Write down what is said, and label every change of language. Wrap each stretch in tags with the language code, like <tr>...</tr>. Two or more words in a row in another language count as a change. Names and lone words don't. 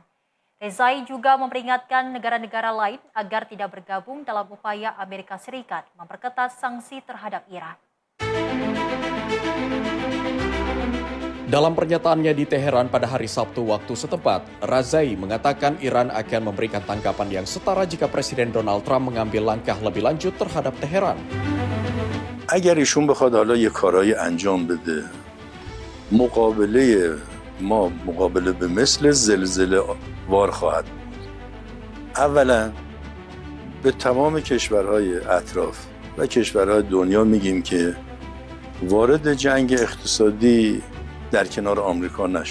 <id>Rezai juga memperingatkan negara-negara lain agar tidak bergabung dalam upaya Amerika Serikat memperketat sanksi terhadap Iran. Dalam pernyataannya di Teheran pada hari Sabtu waktu setempat, Rezai mengatakan Iran akan memberikan tanggapan yang setara jika Presiden Donald Trump mengambil langkah lebih lanjut terhadap Teheran.</id> <fa>اگر ایشون بخواد حالا یه کارایی انجام بده مقابله ما مقابله به مثل زلزله وار خواهد بود. اولا به تمام کشورهای اطراف و کشورهای دنیا میگیم که وارد جنگ اقتصادی در کنار آمریکا نشن.</fa>